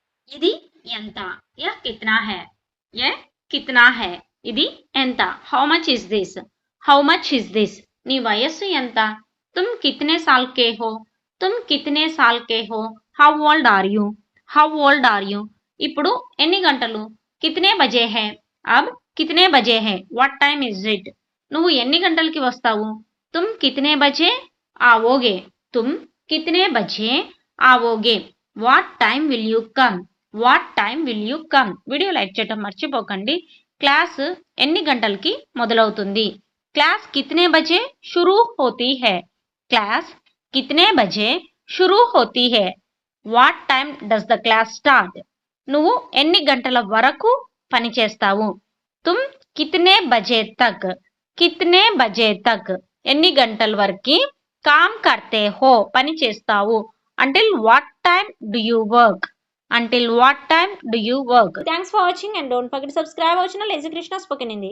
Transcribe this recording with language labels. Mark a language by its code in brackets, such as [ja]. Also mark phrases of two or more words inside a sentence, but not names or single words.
[te] ఇది ఎంత? [hi] యह कितना है? यह कितना है? [te] ఇది ఎంత? [en] How much is this? How much is this? [te] నీ వయస్సు ఎంత? [hi] तुम कितने साल के हो? तुम कितने साल के हो? [en] How old are you? How old are you? [te] ఇప్పుడు ఎన్ని గంటలు? [hi] कितने बजे हैं? अब कितने बजे हैं? [en] What time is it? [te] నువ్వు ఎన్ని గంటలకి వస్తావు? [hi] तुम कितने बजे आओगे? तुम कितने बजे आओगे? [en] What time will you come? What time will you come? video like [te] చేయడం మర్చిపోకండి. క్లాస్ ఎన్ని గంటలకి మొదలవుతుంది? [hi] क्लास कितने बजे शुरू होती है? क्लास कितने बजे शुरू होती है? [en] What time does the class start? [te] నువ్వు ఎన్ని గంటల వరకు పని చేస్తావు? [hi] तुम कितने बजे तक? कितने बजे तक [te] ఎన్ని గంటల వరకు [hi] काम करते हो [te] పని చేస్తావు? [en] Until what time do you work? Until what time do you work? Thanks for watching and don't forget to subscribe our channel Lazy Krishna Spoken Hindi.